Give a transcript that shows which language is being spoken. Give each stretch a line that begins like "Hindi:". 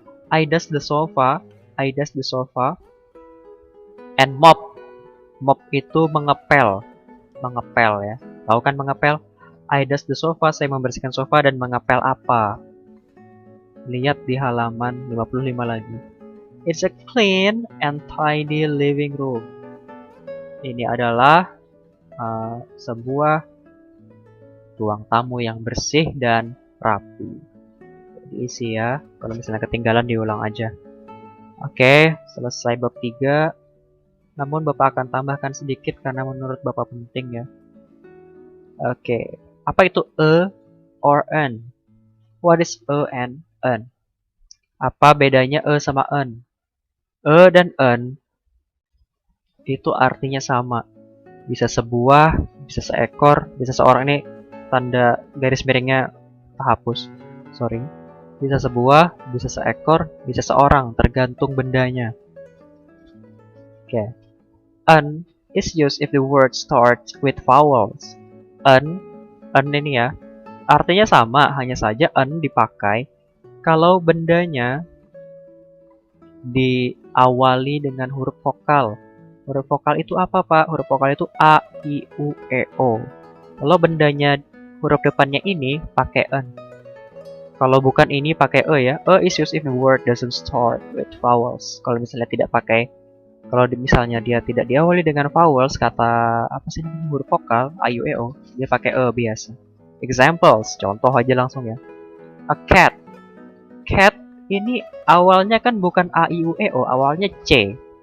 English: I dust the sofa and mop.
Indonesian: Mop itu mengepel ya. Tahu kan mengepel? I dust the sofa, saya membersihkan sofa dan mengepel apa? Lihat di halaman 55 lagi.
English: It's a clean and tidy living room.
Indonesian: Ini adalah sebuah ruang tamu yang bersih dan rapi. Diisi ya. Kalau misalnya ketinggalan diulang aja. Oke, selesai bab 3. Namun Bapak akan tambahkan sedikit karena menurut Bapak penting ya. Oke, apa itu or an? What is and an? Apa bedanya sama an? Dan an itu artinya sama. Bisa sebuah, bisa seekor, bisa seorang. Ini tanda garis miringnya hapus. Sorry. Bisa sebuah, bisa seekor, bisa seorang, tergantung bendanya. Oke.
English: An is used if the word starts with vowels.
Indonesian: An ini ya, artinya sama, hanya saja an dipakai kalau bendanya diawali dengan huruf vokal. Huruf vokal itu apa, Pak? Huruf vokal itu A, I, U, E, O. Kalau bendanya huruf depannya ini pakai an. Kalau bukan ini pakai e ya.
English: E is used if the word doesn't start with vowels.
Indonesian: Kalau misalnya tidak pakai, kalau misalnya dia tidak diawali dengan vowels, kata apa sih namanya, huruf vokal A, I, U, E, O, dia pakai e biasa. Examples, contoh aja langsung ya. A cat. Cat ini awalnya kan bukan A, I, U, E, O, awalnya C.